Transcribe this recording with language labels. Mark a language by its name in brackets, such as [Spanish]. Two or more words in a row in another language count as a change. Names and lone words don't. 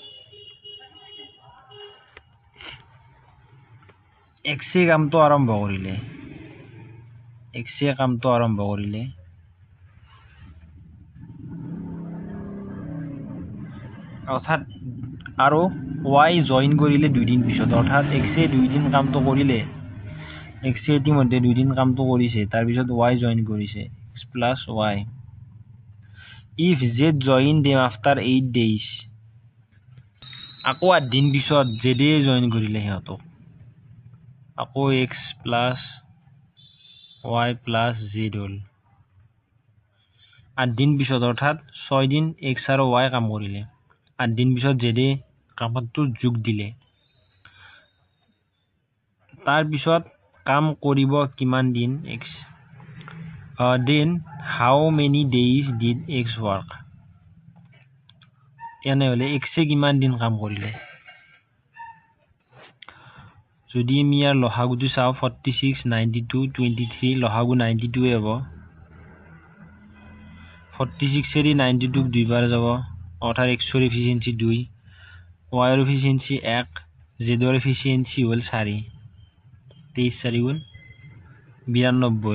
[Assamese] X কামটো আৰম্ভ কৰিলে, অৰ্থাৎ আৰু Y জইন কৰিলে 2 দিন পিছত, অৰ্থাৎ X 2 দিন কামটো কৰিলে, X ইতিমধ্যে 2 দিন কামটো কৰিছে, তাৰপিছত Y জইন কৰিছে, [English] X plus Y. If Z join them after 8 days, [Assamese] আকৌ 8 দিন পিছত Z জইন কৰিলে সিহঁতক, আকৌ [English] X plus Y plus Z [Assamese] হ'ল 8 দিন পিছত, অৰ্থাৎ 6 দিন X আৰু Y কাম কৰিলে, 8 দিন পিছত Z কামটো যোগ দিলে। তাৰপিছত কাম কৰিব কিমান দিন X, [English] then how many days did X work? [Assamese] এনেহ'লে এক্সে কিমান দিন কাম কৰিলে যদি আমি ইয়াৰ লসাগুটো চাওঁ 46 92 23 লসাগু 92 হ'ব 46 এৰি 92 দুইবাৰ যাব অৰ্থাৎ x ৰ এফিচিয়েঞ্চি 2 y ৰ এফিচিয়েঞ্চি 1 z ৰ এফিচিয়েঞ্চি হ'ল 4 23 4 গুণ 92